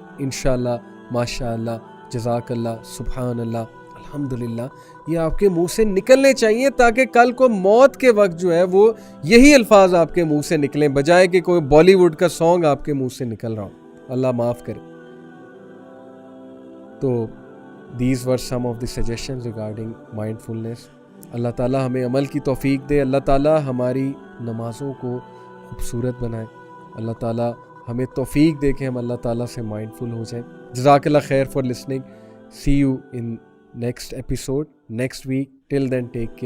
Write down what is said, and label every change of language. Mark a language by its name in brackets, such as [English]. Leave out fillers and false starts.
[Urdu] انشاءاللہ، ماشاءاللہ، جزاک اللہ، سبحان اللہ، الحمدللہ، یہ آپ کے منہ سے نکلنے چاہیے، تاکہ کل کو موت کے وقت جو ہے وہ یہی الفاظ آپ کے منہ سے نکلیں، بجائے کہ کوئی بالی ووڈ کا سانگ آپ کے منہ سے نکل رہا ہو. اللہ معاف کرے. [English] تو these were some of the suggestions regarding mindfulness. [Urdu] اللہ تعالیٰ ہمیں عمل کی توفیق دے. اللہ تعالیٰ ہماری نمازوں کو خوبصورت بنائے. اللہ تعالیٰ ہمیں توفیق دے کہ ہم اللہ تعالیٰ سے مائنڈفل ہو جائیں. [English] جزاک اللہ خیر for listening. See you in next episode next week. Till then, take care.